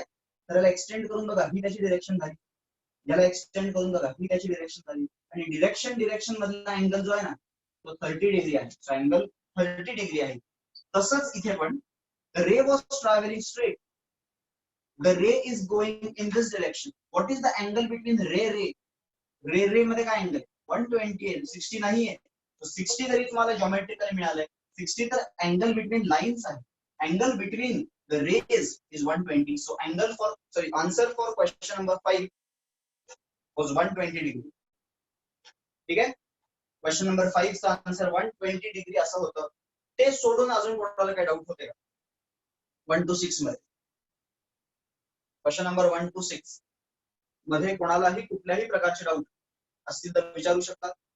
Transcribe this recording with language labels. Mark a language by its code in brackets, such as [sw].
[mr] तर याला एक्सटेंड करून बघा, ही त्याची डिरेक्शन झाली. याला एक्सटेंड करून बघा, ही त्याची डिरेक्शन झाली. आणि डिरेक्शन मधला अँगल जो आहे ना, तो 30 डिग्री आहे. सो अँगल 30 डिग्री आहे. तसंच इथे पण [en] Ray was travelling straight, the ray is going in this direction. What is the angle between [mr] रे मध्ये काय अँगल? 120 आहे, 60 नाही आहे. So 60 जरी तुम्हाला जॉमेट्रिकली मिळालंय, 60 तर [en] angle between lines [mr] आहे. [en] Angle between the rays is 120. So answer for question number 5 was 120 degree. [mr] ठीक आहे? क्वेश्चन नंबर 5 चा आन्सर 120 डिग्री असं होतं. ते सोडून अजून कोणाला काय डाऊट होते का? 1 to 6 मध्ये, क्वेश्चन नंबर 1 to 6 मध्ये कोणालाही कुठल्याही प्रकारचे डाऊट असतील तर विचारू शकतात.